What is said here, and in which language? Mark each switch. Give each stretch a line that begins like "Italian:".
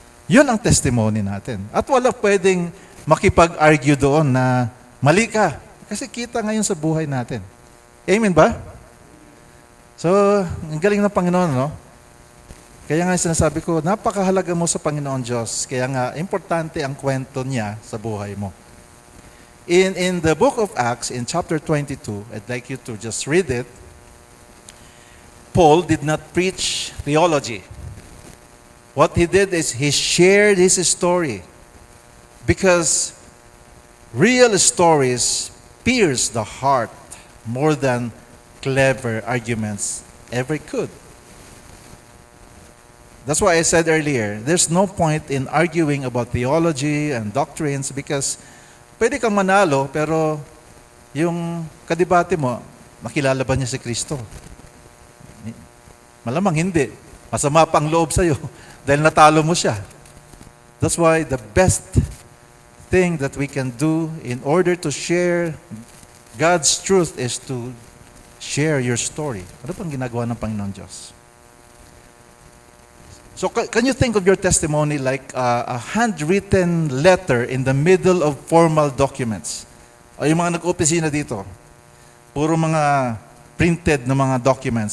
Filipino: Yun ang testimony natin. At wala pwedeng makipag-argue doon na mali ka. Kasi kita ngayon sa buhay natin. Amen ba? So, ang galing ng Panginoon, no? Kaya nga sinasabi ko, napakahalaga mo sa Panginoon Diyos. Kaya nga, importante ang kwento niya sa buhay mo.
English: In the book of Acts, in chapter 22, I'd like you to just read it. Paul did not preach theology. What he did is he shared his story. Because real stories pierce the heart more than clever arguments ever could. That's why I said earlier, there's no point in arguing about theology and doctrines because
Filipino: pwede kang manalo, pero yung kadebate mo, makilala ba niya si Kristo? Malamang hindi. Masama pa ang loob sa'yo dahil natalo mo siya.
English: That's why the best thing that we can do in order to share God's truth is to share your story.
Filipino: Ano pang ginagawa ng Panginoon Diyos?
English: So can you think of your testimony like a handwritten letter in the middle of formal documents?
Filipino: O yung mga nag-opisina dito, puro mga printed na mga documents.